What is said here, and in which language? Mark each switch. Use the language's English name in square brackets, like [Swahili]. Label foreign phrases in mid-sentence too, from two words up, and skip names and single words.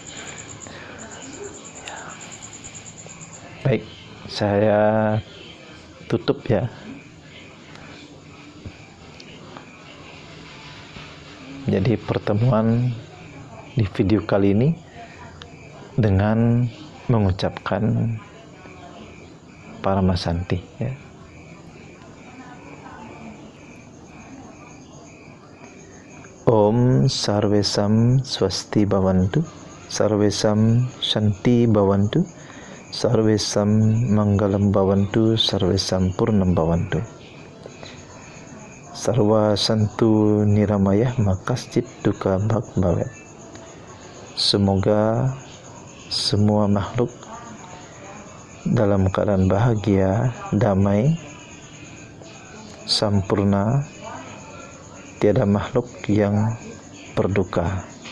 [Indonesian] Ya. Baik, saya tutup ya. Jadi pertemuan di video kali ini dengan mengucapkan Paramasanti, ya. [Sanskrit] ॐ सर्वेषां स्वस्ति भवन्तु सर्वेषां शान्ति भवन्तु सर्वेषां मङ्गलं भवन्तु सर्वेषां पूर्णं भवन्तु. सर्वे सन्तु निरामया मा कश्चित् दुःख भाग् भवेत्. [Indonesian] Semoga semua makhluk dalam keadaan bahagia, damai, sampurna, tiada makhluk yang berduka.